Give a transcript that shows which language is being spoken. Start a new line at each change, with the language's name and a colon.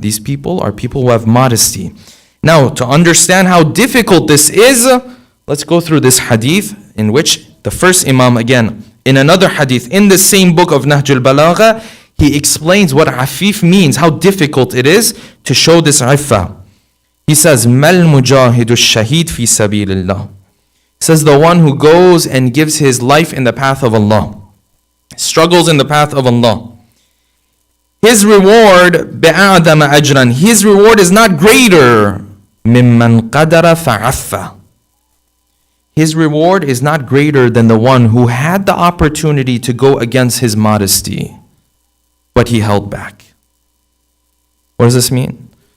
English: These people are people who have modesty. Now, to understand how difficult this is, let's go through this hadith in which the first Imam, again, in another hadith, in the same book of Nahj al-Balagha, he explains what afif means, how difficult it is to show this iffa. He says,
Arabic: مَا الْمُجَاهِدُ الشَّهِيدُ فِي سَبِيلِ اللَّهِ.
English: He says, the one who goes and gives his life in the path of Allah, struggles in the path of Allah. His reward,
Arabic: بِأَعْدَمَ أَجْرًا.
English: His reward is not greater
Arabic: مِمَّنْ قَدَرَ فَعَفَّ.
English: His reward is not greater than the one who had the opportunity to go against his modesty, but he held back. What does this mean?